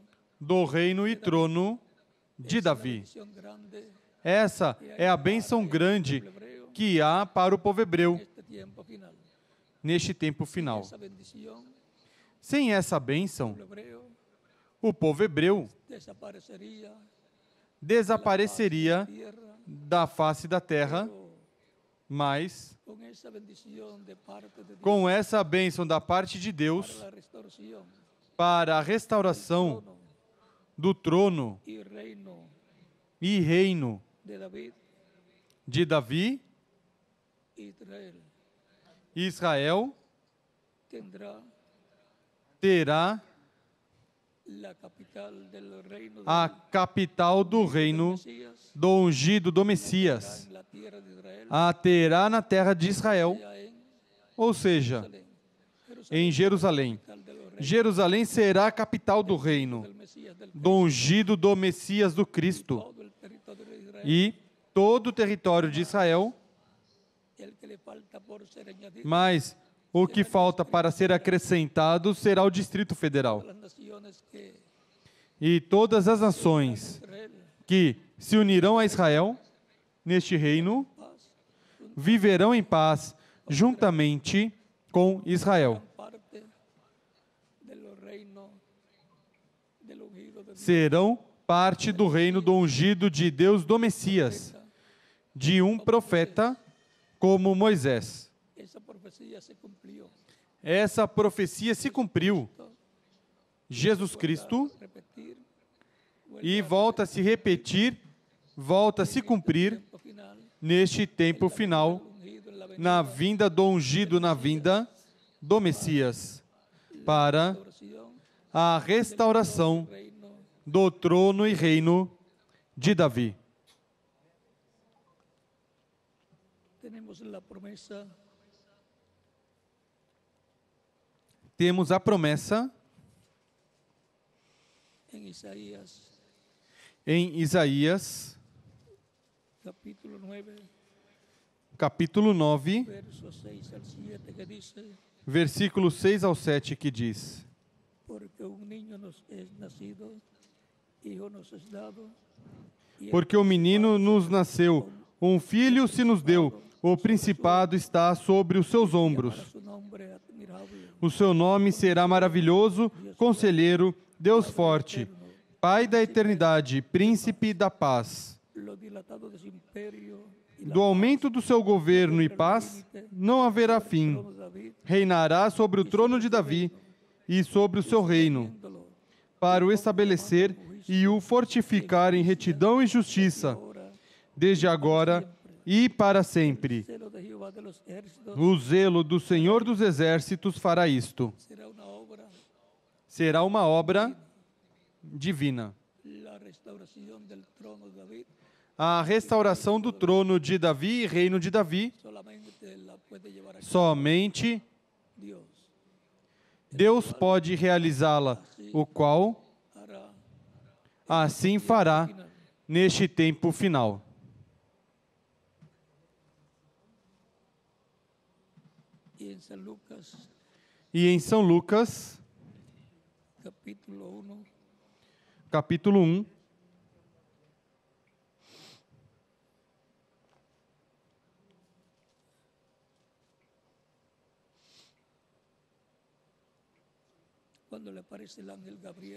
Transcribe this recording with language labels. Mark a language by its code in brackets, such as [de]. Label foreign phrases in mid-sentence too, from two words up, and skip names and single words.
[pt] do reino e trono de Davi. [es] bendición grande [pt] Essa é a bênção grande [es] hebreo [pt] que há para o povo hebreu [es] este tiempo final. [pt] neste tempo final. [es] Esa bendición [pt] Sem essa bênção, [es] el hebreo [pt] o povo hebreu [es] desaparecería [pt] desapareceria [es] tierra, [pt] da face da terra, [es] pero [pt] mas [es] con esa bendición de parte de Dios [pt] com essa bênção da parte de [es] para [pt] Deus [es] la restauración, [pt] para a restauração [es] trono [pt] do trono [es] y reino [pt] e reino [es] de David [pt] de Davi, [es] Israel [pt] Israel [es] tendrá [pt] terá [es] la capital del reino de [pt] a capital do reino [es] Mesías, [pt] do ungido do Messias, [es] en la tierra de Israel, [pt] a terá na terra de Israel, [es] ya en [pt] ou seja, [es] Jerusalén. [pt] em Jerusalém. [es] Capital de los reyes [pt] Jerusalém será a capital do reino, [es] del Mesías del [pt] do ungido do Messias do Cristo. [es] todo el territorio de Israel, [pt] E todo o território de Israel, [es] el que le falta por ser añadido [pt] mas o que falta para ser acrescentado será o Distrito Federal. [es] a las naciones que [pt] E todas as nações [es] Israel [pt] que se unirão a Israel neste reino [es] paz, [pt] viverão em paz juntamente com Israel. [es] parte de los reinos del ungido de Dios. [pt] Serão parte do reino do ungido de Deus do Messias, de um profeta como Moisés. [es] Esa profecía se cumplió. [pt] Essa profecia se cumpriu. Jesus Cristo, [es] Repetir, [pt] e volta a se repetir, volta a se cumprir [es] tiempo final, [pt] neste tempo final, [es] ungido en la [pt] na vinda do ungido, na vinda do Messias, para [es] restauración [pt] a restauração [es] reino. [pt] do trono e reino de Davi. [es] Tenemos la promesa [pt] Temos a promessa [es] en Isaías [pt] em Isaías, [es] capítulo 9, [pt] capítulo 9, [es] versos 6 al 7, que dice: [pt] versículos 6 ao 7, que diz: [es] porque un niño nos es nacido, hijo nos es dado, y el [pt] Porque o menino nos nasceu, um filho se nos deu, o principado está sobre os seus ombros. [es] para su nombre admirable, [pt] O seu nome será maravilhoso, Conselheiro, Deus forte, Pai da eternidade, Príncipe da paz. [es] lo dilatado de su imperio y la [pt] Do aumento do seu governo e paz não haverá fim. [es] trono de David, [pt] Reinará sobre o trono de Davi e sobre o seu reino, [es] viéndolo [pt] para o estabelecer e o fortificar em retidão e justiça, [es] ahora, [pt] desde agora e para sempre. [es] celo de Jehová de los ejércitos [pt] O zelo do Senhor dos Exércitos fará isto. [es] será una obra [pt] Será uma obra divina. [es] la restauración del trono de David [pt] A restauração do trono de Davi e reino de Davi, [es] solamente la puede llevar a cabo [pt] somente [es] Dios. [pt] Deus pode realizá-la, o qual [es] Hará [pt] assim fará neste tempo final. [es] Y en San Lucas, [pt] E em São Lucas, [es] capítulo 1, [pt] capítulo 1, [es] cuando le aparece el ángel Gabriel,